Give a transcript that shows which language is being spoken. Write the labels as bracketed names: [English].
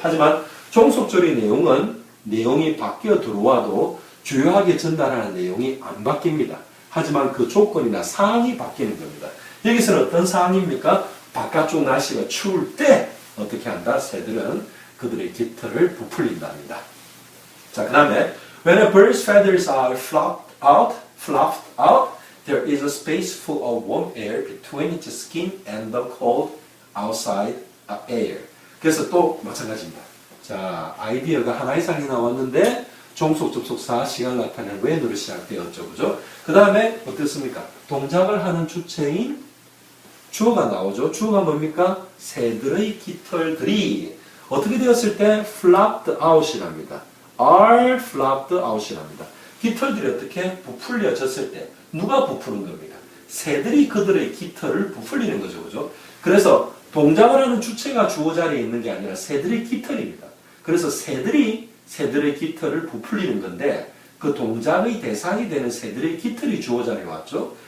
[Korean] 하지만 종속절의 내용은 내용이 바뀌어 들어와도 주요하게 전달하는 내용이 안 바뀝니다. 하지만 그 조건이나 상황이 바뀌는 겁니다. 여기서는 어떤 상황입니까? 바깥쪽 날씨가 추울 때 어떻게 한다? 새들은 그들의 깃털을 부풀린답니다. 자, 그 다음에 [English] When a bird's feathers are fluffed out, there is a space full of warm air between its skin and the cold outside air. [Korean] 그래서 또 마찬가지입니다. 자, 아이디어가 하나 이상이 나왔는데 종속, 접속사, 시간 나타내는 when으로 시작되었죠. 그죠? 그 다음에 어떻습니까? 동작을 하는 주체인 주어가 나오죠. 주어가 뭡니까? 새들의 깃털들이 어떻게 되었을 때 [English] flapped out [Korean] 이랍니다. [English] are flapped out이랍니다. [Korean] 깃털들이 어떻게 부풀려졌을 때 누가 부푸는 겁니까? 새들이 그들의 깃털을 부풀리는 거죠. 그죠? 그래서 동작을 하는 주체가 주어 자리에 있는 게 아니라 새들의 깃털입니다. 그래서 새들의 깃털을 부풀리는 건데 그 동작의 대상이 되는 새들의 깃털이 주어 자리에 왔죠.